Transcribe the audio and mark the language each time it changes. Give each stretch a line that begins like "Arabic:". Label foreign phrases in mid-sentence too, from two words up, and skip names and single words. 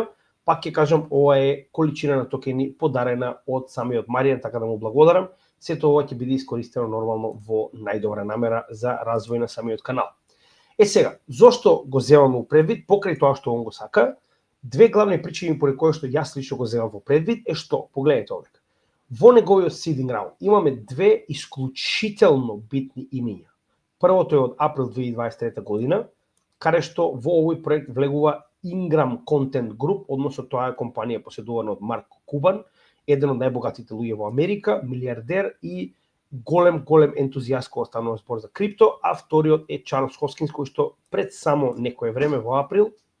Macedonian: Пак ќе кажам, ова е количина на токени подарена од самиот Маријан, така да му благодарам. Сето ова ќе биде искористено нормално во најдобра намера за развој на самиот канал. Сега, зошто го земам во предвид, покрај тоа што он го сака, две главни причини поради кои што јас лично го земам во предвид е што, погледнете овдека. Во неговиот
English: seeding round
Macedonian: имаме две исклучително битни имиња. Првото е од април 2023 година, каде што во овој проект влегува Ingram Content Group, односно тоа е компанија поседувана од Марк Кубан, еден од најбогатите луѓе во Америка, милиардер и голем ентузијаст кога станува збор за крипто, а вториот е Чарлс Хоскинс, кој што пред само некое време во април.